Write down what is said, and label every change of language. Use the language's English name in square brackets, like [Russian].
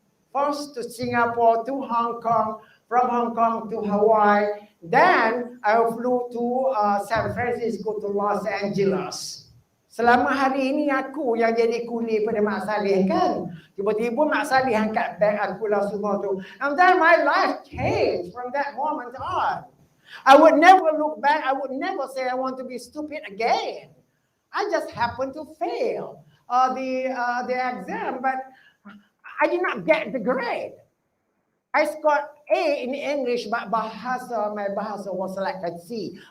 [English] First to Singapore, to Hong Kong, from Hong Kong to Hawaii. Then I flew to San Francisco to Los Angeles. [Malay] Selama hari ini aku yang jadi kuli pada Mak Saleh kan. Tiba-tiba Mak Saleh angkat beg aku lah semua tu. [English] And then my life changed from that moment on. I would never look back. I would never say I want to be stupid again. I just happened to fail the exam, but I did not get the grade. I scored A in English, but my bahasa was like a C.